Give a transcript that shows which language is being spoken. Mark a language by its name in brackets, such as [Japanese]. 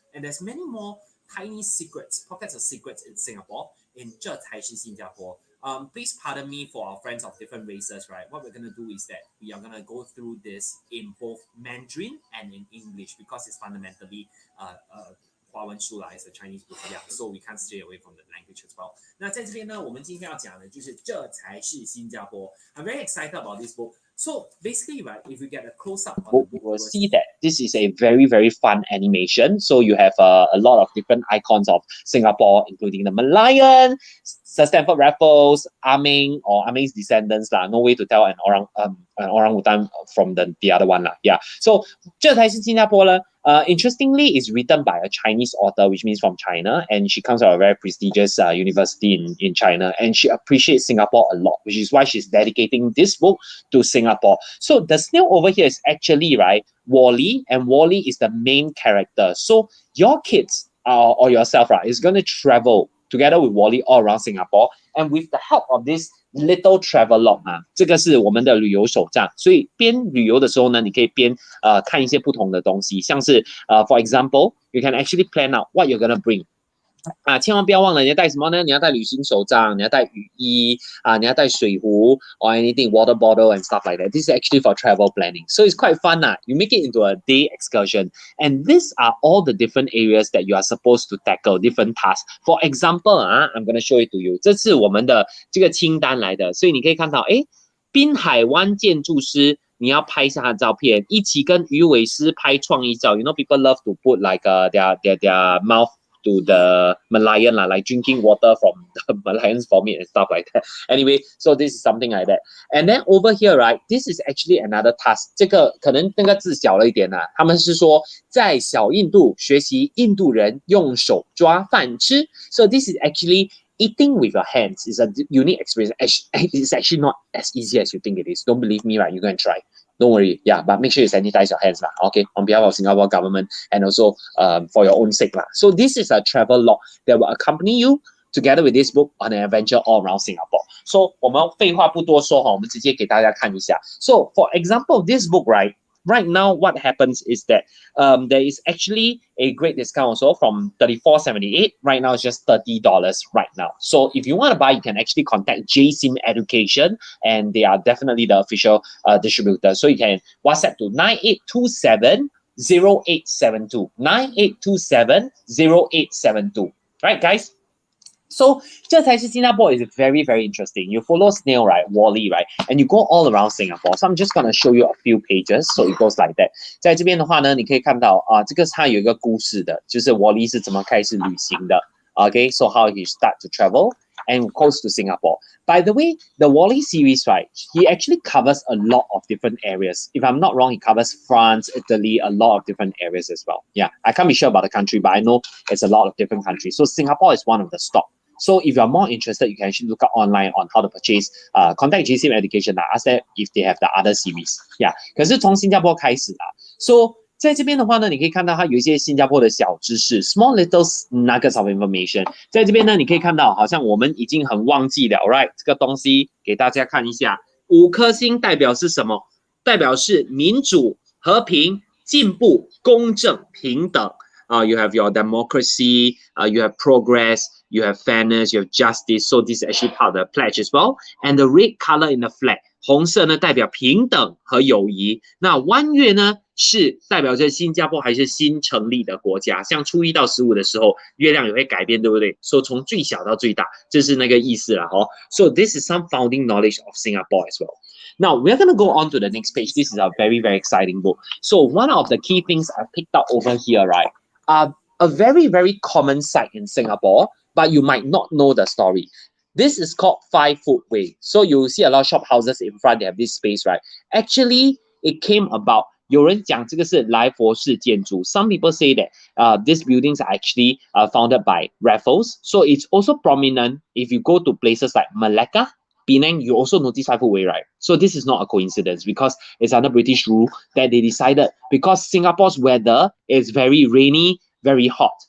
[English] And there's many more tiny secrets, pockets of secrets in Singapore, in 这才是新加坡. Please pardon me for our friends of different races, right? What we're going to do is that we are going to go through this in both Mandarin and in English because it's fundamentally [Chinese] 华文书啦 [English] is a Chinese book, yeah, so we can't stray away from the language as well. [Chinese] 那在这边呢，我们今天要讲的就是这才是新加坡. [English] I'm very excited about this book. So basically, right, if you get a close up on the book, you will see that this is a very, very fun animation. So you have a lot of different icons of Singapore, including the Malayan, Sir Stamford Raffles, Aming or Aming's descendants lah. No way to tell an orangutan from the other one lah. Yeah. So 这才是新加坡呢. Interestingly, it's written by a Chinese author, which means from China, and she comes from a very prestigious university in China, and she appreciates Singapore a lot, which is why she's dedicating this book to Singapore. So the snail over here is actually, right, Wally, and Wally is the main character. So your kids or yourself, right, is going to travel together with Wally all around Singapore, and with the help of this little travelogue [Chinese] 这个是我们的旅游手账，所以边旅游的时候呢，你可以边看一些不同的东西，像是 [English] for example, you can actually plan out what you're gonna bring. [Chinese] 千万不要忘了你要带什么呢？你要带旅行手杖，你要带雨衣你要带水壶 [English] or anything, water bottle and stuff like that. This is actually for travel planning. So it's quite fun. You make it into a day excursion. And these are all the different areas that you are supposed to tackle, different tasks. For example, I'm going to show it to you. [Chinese] 这是我们的这个清单来的，所以你可以看到，滨海湾建筑师。你要拍下他的照片，一起跟鱼尾狮拍创意照。 [English] You know, people love to put like their mouth to the Malayan like drinking water from the Malayan's vomit and stuff like that. Anyway, so this is something like that. And then over here, right, this is actually another task. [Chinese] 这个可能那个字小了一点他们是说在小印度学习印度人用手抓饭吃。 [English] So this is actually eating with your hands. Is a unique experience. It's actually not as easy as you think it is. Don't believe me, right? You go and try. Don't worry, yeah, but make sure you sanitize your hands, okay, on behalf of Singapore government and also for your own sake. So this is a travel log that will accompany you together with this book on an adventure all around Singapore. [Chinese] So 我们废话不多说我们直接给大家看一下. [English] So for example, this book, right now what happens is that there is actually a great discount also from $34.78. Right now it's just $30 right now. So if you want to buy, you can actually contact Jsim Education, and they are definitely the official distributor. So you can WhatsApp to 9827-0872. 9827-0872. Right, guys? So 这才是新加坡 is very, very interesting. You follow Snail, right, Wally, right, and you go all around Singapore. So I'm just going to show you a few pages. So it goes like that. [Chinese] 在这边的话呢，你可以看到这个是它有一个故事的，就是 Wally 是怎么开始旅行的。 [English] Okay, so how he start to travel and goes to Singapore. By the way, the Wally series, right, he actually covers a lot of different areas. If I'm not wrong, he covers France, Italy, a lot of different areas as well. Yeah, I can't be sure about the country, but I know it's a lot of different countries. So Singapore is one of the stop. So if you're more interested, you can actually look up online on how to purchase. Contact Jsim Education ask them if they have the other series. [Chinese] Yeah， 可是从新加坡开始啦。So 在这边的话呢，你可以看到它有一些新加坡的小知识 ， [English] small little nuggets of information。 [Chinese] 在这边呢，你可以看到好像我们已经很忘记了 ，right？这个东西给大家看一下，5颗星代表是什么？代表是民主、和平、进步、公正、平等。 [English] You have your democracy, you have progress, you have fairness, you have justice. So this is actually part of the pledge as well. And the red color in the flag, [Chinese] 红色呢代表平等和友谊。那弯月呢是代表着新加坡还是新成立的国家。像初1到15的时候，月亮也会改变，对不对？说从最小到最大，这是那个意思了哦。 [English] So this is some founding knowledge of Singapore as well. Now, we're going to go on to the next page. This is a very, very exciting book. So one of the key things I picked up over here, right, a very, very common sight in Singapore, but you might not know the story. This is called 5-foot way. So you see a lot of shop houses in front, they have this space, right? Actually, it came about, [Chinese] 有人讲这个是来佛式建筑. [English] Some people say that these buildings are actually founded by Raffles. So it's also prominent if you go to places like Malacca, Penang, you also notice 5-foot way, right? So this is not a coincidence because it's under British rule that they decided because Singapore's weather is very rainy, very hot.